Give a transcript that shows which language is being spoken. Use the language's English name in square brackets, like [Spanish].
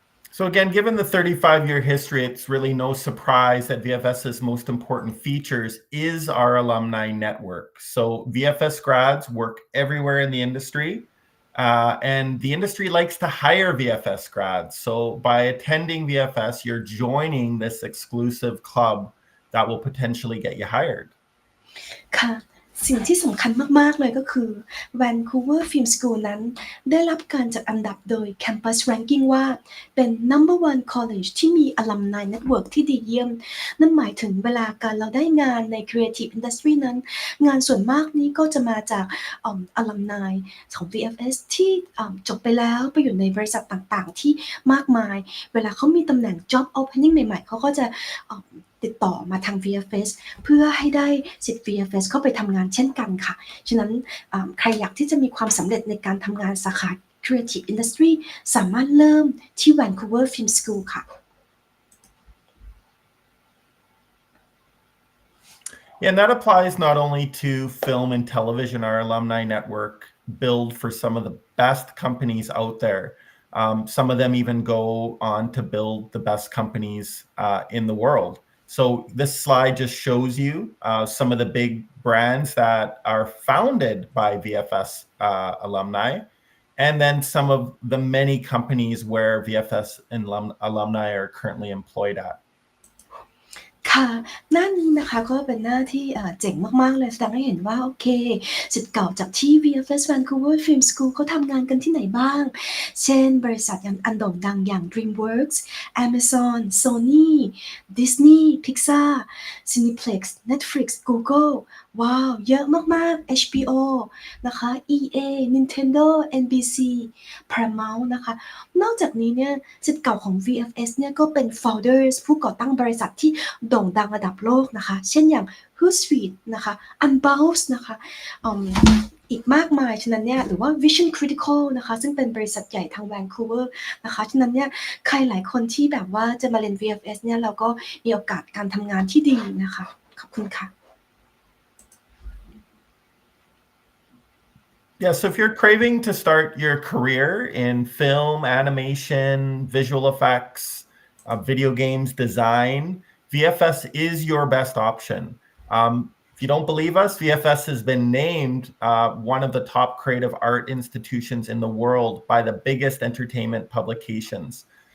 [English] So again, given the 35-year history, it's really no surprise that VFS's most important features is our alumni network. So VFS grads work everywhere in the industry, and the industry likes to hire VFS grads. So by attending VFS, you're joining this exclusive club that will potentially get you hired. [Thai] ค่ะสิ่งที่สำคัญมากๆเลยก็คือ Vancouver Film School นั้นได้รับการจัดอันดับโดย Campus Ranking ว่าเป็น #1 College ที่มี Alumni Network ที่ดีเยี่ยมนั่นหมายถึงเวลาการเราได้งานใน Creative Industry นั้นงานส่วนมากนี้ก็จะมาจากAlumni ของ VFS ที่จบไปแล้วไปอยู่ในบริษัทต่างๆที่มากมายเวลาเขามีตำแหน่ง Job Opening ใหม่ๆเขาก็จะ ติดต่อมาทาง VFS เพื่อให้ได้สิทธิ์ VFS เข้าไปทำงานเช่นกันค่ะฉะนั้นใครอยากที่จะมีความสำเร็จในการทำงานสาขา Creative Industry สามารถเริ่มที่ Vancouver Film School ค่ะ [English] Yeah, and that applies not only to film and television. Our alumni network build for some of the best companies out there. Some of them even go on to build the best companies in the world. So this slide just shows you some of the big brands that are founded by VFS alumni, and then some of the many companies where VFS alumni are currently employed at. [Thai] ค่ะหน้านี้นะคะก็เป็นหน้าที่เจ๋งมากๆเลยแสดงให้เห็นว่าโอเคศิษย์เก่าจากที่ VFS Vancouver Film School เขาทำงานกันที่ไหนบ้างเช่นบริษัทอันโด่งดังอย่าง DreamWorks Amazon Sony Disney Pixar Cineplex Netflix Google ว้าวเยอะมากๆ HBO นะคะ EA Nintendo NBC Paramount นะคะนอกจากนี้เนี่ยศิษย์เก่าของ VFS เนี่ยก็เป็น founders ผู้ก่อตั้งบริษัทที่โด่งดังระดับโลกนะคะเช่นอย่าง Hootsuite นะคะ Unbounce นะคะ อีกมากมายฉะนั้นเนี่ยหรือว่า Vision Critical นะคะซึ่งเป็นบริษัทใหญ่ทาง Vancouver นะคะฉะนั้นเนี่ยใครหลายคนที่แบบว่าจะมาเรียน VFS เนี่ยเราก็มีโอกาสการทำงานที่ดีนะคะขอบคุณค่ะ [English] Yeah, so if you're craving to start your career in film, animation, visual effects, video games, design, VFS is your best option. If you don't believe us, VFS has been named one of the top creative art institutions in the world by the biggest entertainment publications.